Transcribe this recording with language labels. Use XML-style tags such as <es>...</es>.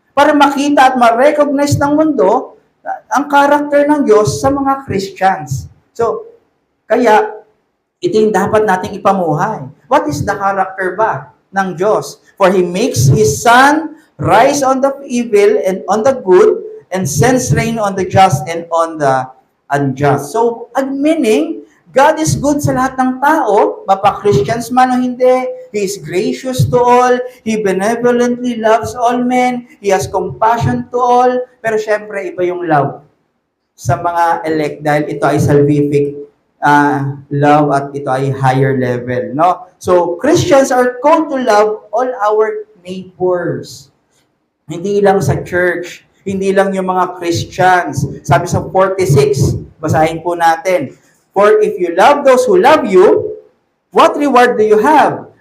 <tl>Para makita at ma-recognize ng mundo ang character ng Diyos sa mga Christians. So, kaya, ito yung dapat nating ipamuhay.</tl> <en>What is the character</en> <tl>ba ng Diyos?</tl> <en>For He makes His sun rise on the evil and on the good, and sends rain on the just and on the unjust. So, meaning, God is good</en> <tl>sa lahat ng tao, mapa-Christians man o hindi.</tl> <en>He is gracious to all. He benevolently loves all men. He has compassion to all.</en> <tl>Pero syempre, iba yung love sa mga elect dahil ito ay salvific love at ito ay higher level, no?</tl> <en>So, Christians are called to love all our neighbors.</en> <tl>Hindi lang sa church, hindi lang yung mga Christians. Sabi sa 46, basahin po natin.</tl> <en>For if you love those who love you, what reward do you have?</en>